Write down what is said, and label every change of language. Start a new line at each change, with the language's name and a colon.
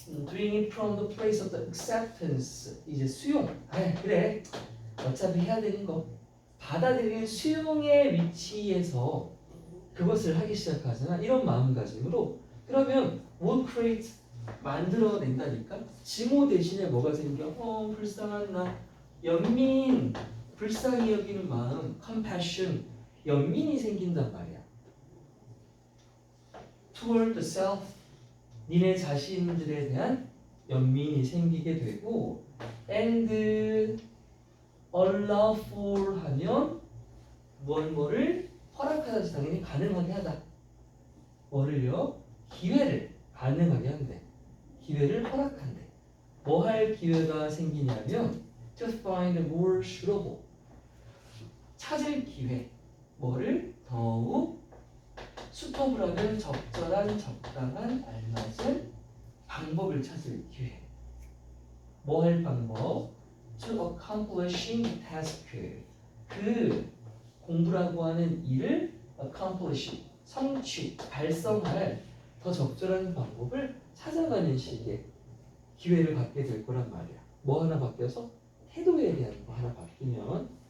English: doing it from the place of the acceptance.
Korean: 이제 수용. 그래. 어차피 해야 되는 거. 받아들이는 수용의 위치에서 그것을 하기 시작하잖아. 이런 마음가짐으로. 그러면
English: would create
Korean: 만들어낸다니까. 증오 대신에 뭐가 생겨? 불쌍한 나. 연민. 불쌍히 여기는 마음. compassion. 연민이 생긴단 말이야.
English: toward the self.
Korean: 니네 자신들에 대한 연민이 생기게 되고
English: and allowful
Korean: 하면 뭐를 허락하다지 당연히 가능하게 하다. 뭐를요? 기회를 가능하게 한대. 기회를 허락한대. 뭐 할 기회가 생기냐면
English: to find more suitable.
Korean: 찾을 기회. 뭐를? 더욱 수터블하면 적절한, 적당한, 알맞은 방법을 찾을 기회. 뭐 할 방법?
English: To accomplishing the task.
Korean: 그 공부라고 하는 일을 accomplish, 성취, 달성할 더 적절한 방법을 찾아가는 식의 기회를 갖게 될 거란 말이야. 뭐 하나 바뀌어서? 태도에 대한 거 하나 바뀌면.